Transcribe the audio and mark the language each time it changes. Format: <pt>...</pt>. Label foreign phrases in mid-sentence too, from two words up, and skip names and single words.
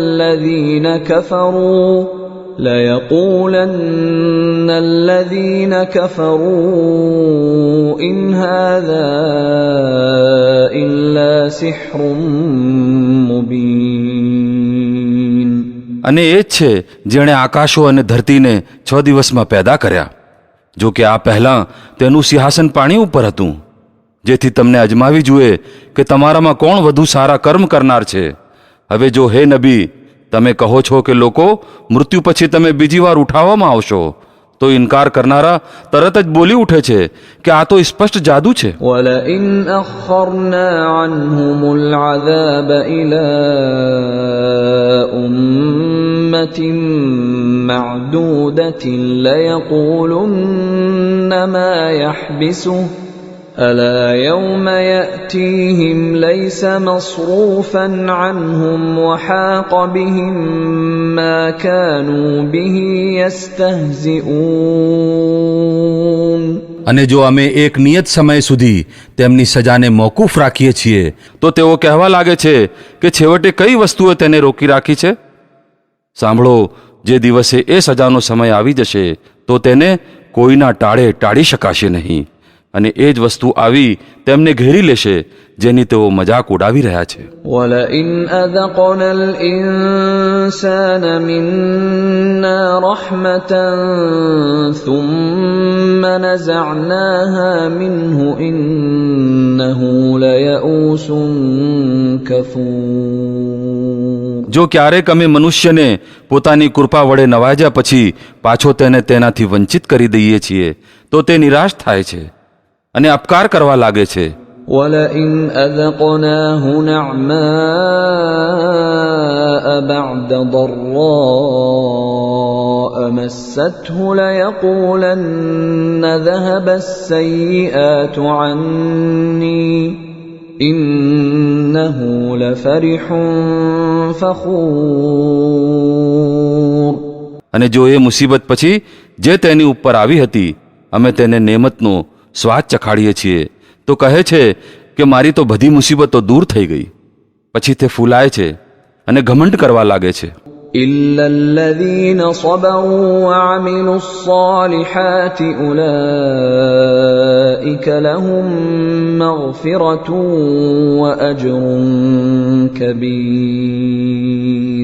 <ar>الَّذِينَ كَفَرُوا إِنْ هَذَا إِلَّا سِحْرٌ مُبِينٌ.</ar> <gu>અને એ જ છે જેણે આકાશો અને ધરતીને 6 દિવસમાં પેદા કર્યા. જો કે આ પહેલાં તેનું સિંહાસન પાણી ઉપર હતું જેથી તમને અજમાવી જુએ કે તમારામાં કોણ વધુ સારા કર્મ કરનાર છે. હવે જો હે નબી તમે કહો છો કે લોકો મૃત્યુ પછી તમે બીજી વાર ઉઠાવવામાં આવશો તો ઇનકાર કરનારા તરત જ બોલી ઉઠે છે કે આ તો સ્પષ્ટ જાદુ છે.</gu> <ar>ولئن أخرنا عنهم العذاب إلى أمة معدودة ليقولن ما يحبسه ألا يوم يأتيهم ليس مصروفا عنهم وحاق بهم ما كانوا به يستهزئون.</ar> <gu>અને જો અમે એક નિયત સમય સુધી તેમની સજાને મોકૂફ રાખીએ છીએ તો તેઓ કહેવા લાગે છે કે છેવટે કઈ વસ્તુએ તેને રોકી રાખી છે. સાંભળો, જે દિવસે એ સજાનો સમય આવી જશે તો તેને કોઈના ટાળે ટાળી શકાશે નહીં, અને એ જ વસ્તુ આવી તેમને ઘેરી લેશે જેની તેઓ મજાક ઉડાવી રહ્યા છે.</gu> <ar>ولئن أذقنا الإنسان منا رحمة ثم نزعناها منه إنه ليئوس كفور.</ar> <gu>જો ક્યારેક અમે મનુષ્યને પોતાની કૃપા વડે નવાજ્યા પછી પાછો તેને તેનાથી વંચિત કરી દઈએ છીએ તો તે નિરાશ થાય છે અને અપકાર કરવા લાગે છે.</gu> <ar>ولئن أذقناه نعماء بعد ضراء مسته ليقولن ذهب السيئات عني إنه لفرح فخور.</ar> <gu>અને જો એ મુસીબત પછી જે તેની ઉપર આવી હતી અમે તેને નેમતનો સ્વાદ ચખાડીએ છીએ તો કહે છે કે મારી તો બધી મુસીબતો દૂર થઈ ગઈ. પછી તે ફૂલાય છે અને ઘમંડ કરવા લાગે છે.</gu> <ar>إلا الذين صبروا وعملوا الصالحات أولئك لهم مغفرة وأجر كبير.</ar>